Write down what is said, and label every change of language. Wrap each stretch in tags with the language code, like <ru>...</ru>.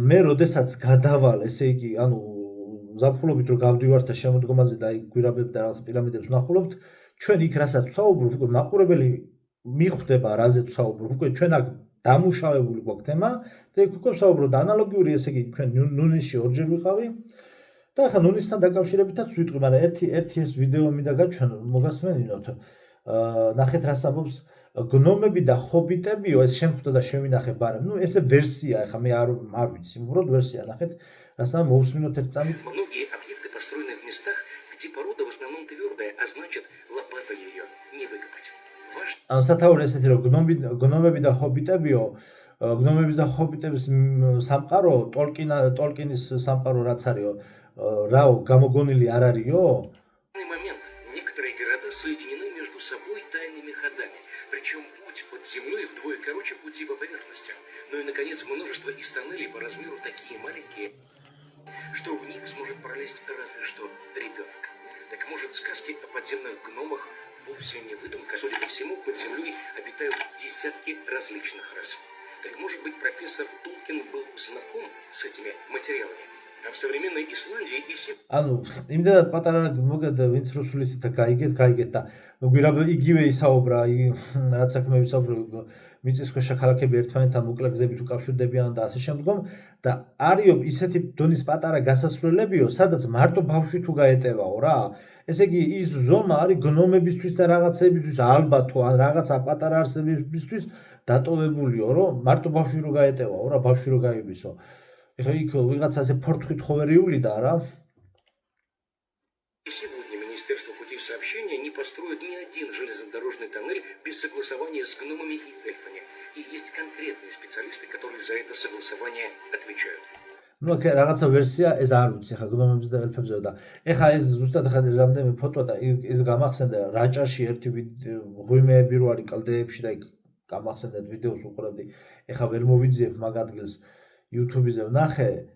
<ka>როდესაც გადავალ ესე იგი ანუ ზაფხულობით რომ გავდივართ და შემოდგომაზე და აი გვირაბები და რაღაც პირამიდებს ვნახულობთ ჩვენ იქ რასაც ვსაუბრობ უკვე მაყურებელი მიხვდება რაზე ვსაუბრობ უკვე ჩვენ აქ დამუშავებული გვაქვს თემა და იქ უკვე ვსაუბრობ და ანალოგიური ესე იგი ჩვენ ნუნისში ორჯერ ვიყავი და ახლა ნუნისთან დაკავშირებითაც ვიტყვი მაგრამ ერთი ეს ვიდეო მინდა გაჩვენო მოგასმენინოთ ნახეთ რას ამბობს გნომები და ჰობიტებიო ეს შემხვდა და შევინახე ბარემ ესე ვერსია ახლა მე არ ვიცი უბრალოდ ვერსია ნახეთ რას ამბობს მოусმინოთ ერთ წამით</ka> <ru>Многие объекты построены в местах, где порода в основном твердая, а значит, лопатой ее не выкопать.</ru> <ka>ანუ სათაური ესეთი რომ გნომები და ჰობიტებიო გნომების და ჰობიტების სამყარო ტოლკინის სამყარო რაც არისო რაო გამოგონილი არ არისო</ka> <ru>В данный момент некоторые города соединены между собой тайными ходами, причем путь под землей вдвое короче пути по поверхности. Ну и, наконец, множество из тоннелей по размеру такие маленькие, что в них сможет пролезть разве что ребенок. Так может, сказки о подземных гномах вовсе не выдумка. Судя по всему, под землей обитают десятки различных рас. Так может быть, профессор Тулкин был знаком с этими материалами? А в современной Исландии и</ru> <ka>ანუ იმდენად პატარა მოგეთ ვინც რუსულისით გაიგეთ და გვირაბ იგივე ისაუბრა რაც საქმე ვისაუბრე მიწისქვეშა ქალაქები ერთმანეთთან მოკლე გზებით უკავშირდებიან და ასე შემდგომ და არიო ისეთი დონის პატარა გასასვლელებიო სადაც მარტო ბავშვი თუ გაეტევაო რა ესე იგი ის ზომა არის გნომებისთვის და რაღაცებისთვის ალბათო ან რაღაცა პატარა არსებებისთვის დატოვებულიო რომ მარტო ბავშვი რო გაეტევაო რა ბავშვი რო გაივისო ეხლა იქ ვიღაცა ასე ფორთხით ხო ვერ ივლიდა რა</ka> <ru>сегодня Министерство путей сообщения не построит ни один железнодорожный тоннель без согласования с гномами и эльфами. И есть конкретные специалисты, которые за это согласование отвечают.</ru> <ka>ну რაღაცა ვერსია ეს არ ვიცი ხა გნომებს და ელფებზე და ეხა ეს ზუსტად ხა რამდენიმე ფოტო და ეს გამახსენდა რაჭაში ერთი ღვიმეები რო არის კლდეებში და იქ გამახსენდა ვიდეოს უყურებდი ეხა ვერ მოვიძიებ მაგ ადგილს YouTube-ზე ვნახე</ka>